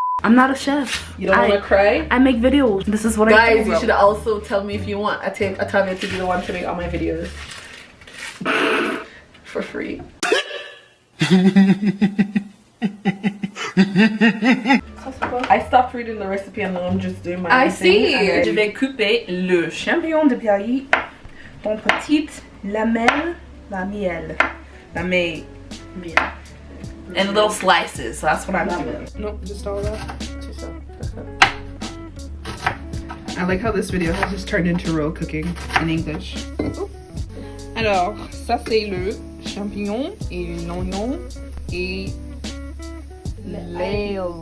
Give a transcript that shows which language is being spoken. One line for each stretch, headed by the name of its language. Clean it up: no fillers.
English: I'm not a chef. You don't want to cry? I make videos. This is what I do. Guys, you should also tell me if you want Atavia to be the one to make all my videos. For free. I stopped reading the recipe and now I'm just doing my own thing.
French: Je vais couper le champignon de Paris en petites lamelles, la miel.
English: In little slices. So that's what I'm doing. Nope, just all that. I like how this video has just turned into Ro cooking in English.
French: Alors, ça c'est le champignon et l'oignon et l'ail.